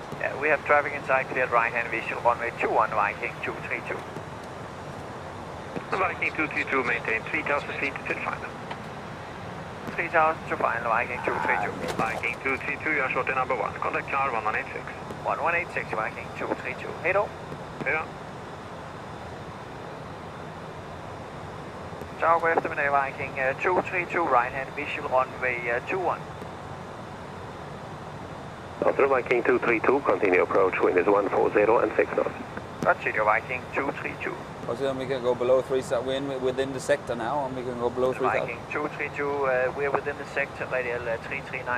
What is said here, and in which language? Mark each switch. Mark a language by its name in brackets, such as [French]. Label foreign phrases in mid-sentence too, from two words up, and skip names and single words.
[English] Yeah, we have traffic inside, cleared right-hand visual, runway 21, Viking 232. Viking 232, maintain 3000 feet till final. 3000 to final, Viking 232. Viking 232, you are short in number 1. Contact car 1186. 1186, Viking 232. Hey, do. [Danish] Ja. Ciao, god eftermiddag, Viking 232, [English] right-hand visual, runway 21. After Viking 232, continue approach, wind is 140 and 6 knots. Continue, Viking 232. Let's see if we can go below 3,000. We're within the sector now, and we can go below 3,000. Viking 232, we're within the sector, radial 339.